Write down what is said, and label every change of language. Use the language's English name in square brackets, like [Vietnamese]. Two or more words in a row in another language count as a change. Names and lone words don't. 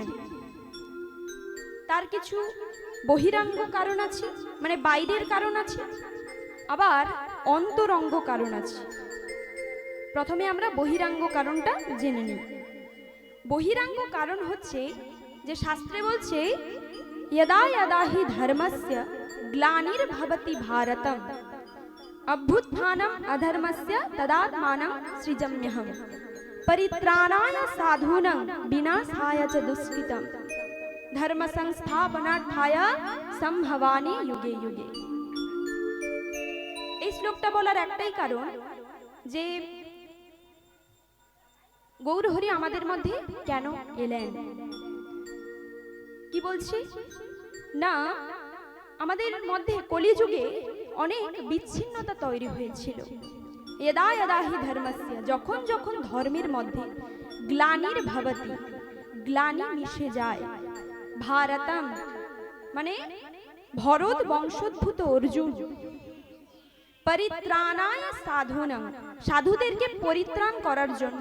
[Bangla] তার কিছু বহিরাঙ্গ কারণ আছে, মানে বাইরের কারণ আছে, আবার অন্তরঙ্গ কারণ আছে। প্রথমে আমরা বহিরাঙ্গ কারণটা জেনে নিই। বহিরাঙ্গ কারণ হচ্ছে যে শাস্ত্রে বলছে [Sanskrit] यदा यदा हि धर्मस्य ग्लानिर्भवति भारतम् अभ्युत्थानम् अधर्मस्य तदात्मानं सृजाम्यहम् परित्राणाय साधूनां विनाशाय च दुष्कृतम् धर्म संस्थापनार्थाय संभवामि युगे युगे। [Bangla] শ্লোকটা বলার একটাই কারণ যে গৌরহরি আমাদের মধ্যে কেন এলেন। কি বলছি না, আমাদের মধ্যে কলিযুগে অনেক বিচ্ছিন্নতা তৈরি হয়েছিল। [Sanskrit] यदा यदा हि धर्मस्य, [Bangla] যখন যখন ধর্মের মধ্যে গ্লানির ভবতি, গ্লানি মিশে যায়। ভারতম মানে ভরত বংশোদ্ভূত অর্জুন, [Sanskrit] পরিত্রাণায় সাধুনাং, [Bangla] সাধুদেরকে পরিত্রাণ করার জন্য।